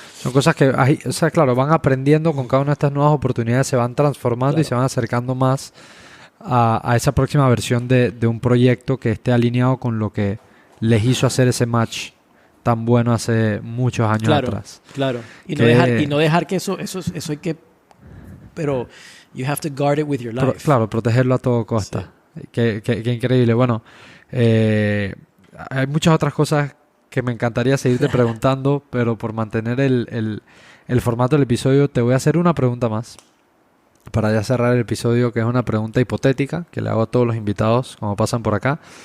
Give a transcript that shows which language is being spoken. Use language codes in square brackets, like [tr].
[es] Son cosas que, o sea, claro, van aprendiendo con cada una de estas nuevas oportunidades, se van transformando y se van acercando más a esa próxima versión de un proyecto que esté alineado con lo que les hizo hacer ese match tan bueno hace muchos años atrás. Claro. Y no dejar que eso hay que... Pero [en] you have to guard it with your life. [es] Claro, protegerlo a todo costa. Sí. Qué increíble. Bueno, hay muchas otras cosas que me encantaría seguirte preguntando, pero por mantener el formato del episodio te voy a hacer una pregunta más para ya cerrar el episodio, que es una pregunta hipotética que le hago a todos los invitados cuando pasan por acá.